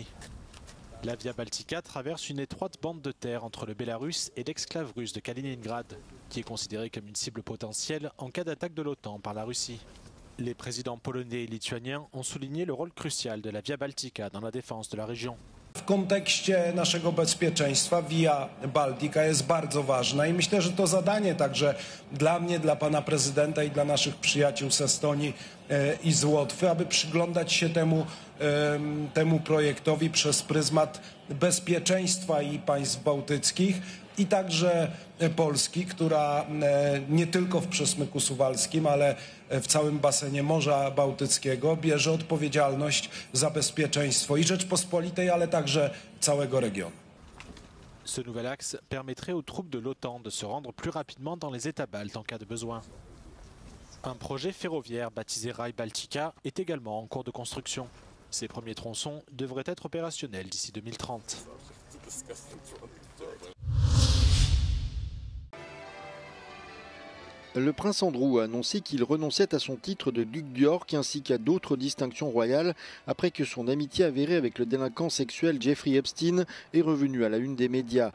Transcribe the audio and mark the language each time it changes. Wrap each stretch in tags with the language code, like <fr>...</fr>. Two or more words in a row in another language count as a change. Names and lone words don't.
<fr>La Via Baltica traverse une étroite bande de terre entre le Bélarus et l'exclave russe de Kaliningrad, qui est considérée comme une cible potentielle en cas d'attaque de l'OTAN par la Russie. Les présidents polonais et lituaniens ont souligné le rôle crucial de la Via Baltica dans la défense de la région.</fr> <pl>W kontekście naszego bezpieczeństwa Via Baltica jest bardzo ważna i myślę, że to zadanie także dla mnie, dla pana prezydenta i dla naszych przyjaciół z Estonii i z Łotwy, aby przyglądać się temu projektowi przez pryzmat bezpieczeństwa i państw bałtyckich i także Polski, która nie tylko w przesmyku suwalskim, ale w całym basenie Morza Bałtyckiego bierze odpowiedzialność za bezpieczeństwo i Rzeczpospolitej, ale także całego regionu.</pl> <fr>Ce nouvel axe permettrait aux troupes de l'OTAN de se rendre plus rapidement dans les États baltes en cas de besoin. Un projet ferroviaire baptisé Rail Baltica est également en cours de construction. Ces premiers tronçons devraient être opérationnels d'ici 2030. Le prince Andrew a annoncé qu'il renonçait à son titre de duc d'York ainsi qu'à d'autres distinctions royales après que son amitié avérée avec le délinquant sexuel Jeffrey Epstein est revenue à la une des médias.</fr>